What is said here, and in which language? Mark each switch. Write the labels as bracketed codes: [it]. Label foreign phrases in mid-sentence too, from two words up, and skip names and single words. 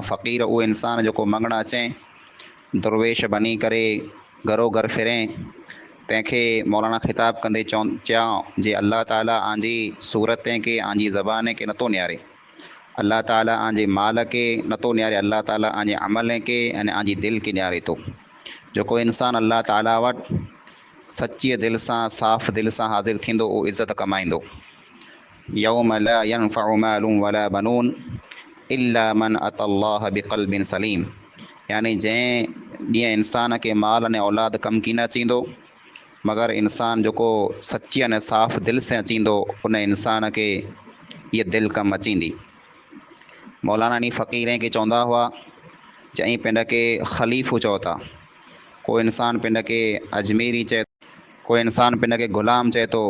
[sd] फ़क़ीर उहो इंसानु जेको मङणु अचे, दुरवेश बनी करे घरो घर फिरे, तंहिंखे मौलाना ख़िताबु कंदे चयां जे अल्लाह ताला आंजी सूरत खे आंजी ज़बान खे नथो निहारे, अल्लाह ताला आंजे माल खे नथो निहारे, अल्लाह ताला आंजे अमल खे अने आंजी दिलि खे निहारे थो। जेको इंसानु अल्लाह ताला वटि सची दिलि सां साफ़ दिलि सां हाज़िर थींदो उहो इज़त कमाईंदो। [ar] يوم لا ينفع مال ولا بنون إلا من أتى الله بقلب سليم, [sd] यानी जंहिं ॾींहुं इंसान खे माल अने औलाद कमु की न अचींदो, मगर इंसानु जेको सची अने साफ़ दिलि सां अचींदो उन इंसान खे इहा दिलि कमु अचींदी। मौलाना नी फ़क़ीर खे चवंदा हुआ, चई पिंड खे ख़लीफ़ो चओ था, कोई इंसानु पिंड खे अजमेरी चए, कोई इंसानु पिंड खे ग़ुलाम चए थो।